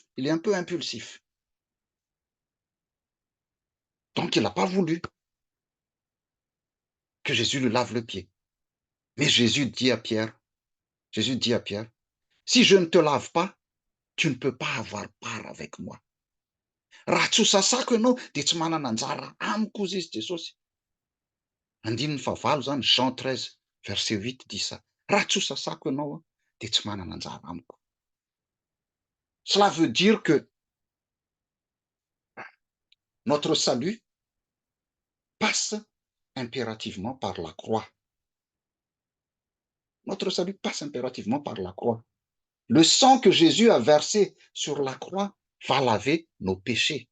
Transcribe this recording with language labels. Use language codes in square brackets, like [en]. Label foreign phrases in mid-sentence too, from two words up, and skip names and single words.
[fr] Il est un peu impulsif. Donc, il n'a pas voulu que Jésus lui lave le pied. Mais Jésus dit à Pierre, si je ne te lave pas, tu ne peux pas avoir part avec moi. [mg] Raha tsy ho sasako ianao dia tsy manana anjara amiko ozy izy Jesosy. Andininy fahavalo zany, [fr] Jean 13, verset 8 dit ça. [mg] Raha tsy ho sasako ianao dia tsy manana anjara amiko. [fr] Cela veut dire que notre salut passe impérativement par la croix. Notre salut passe impérativement par la croix. Le sang que Jésus a versé sur la croix va laver nos péchés.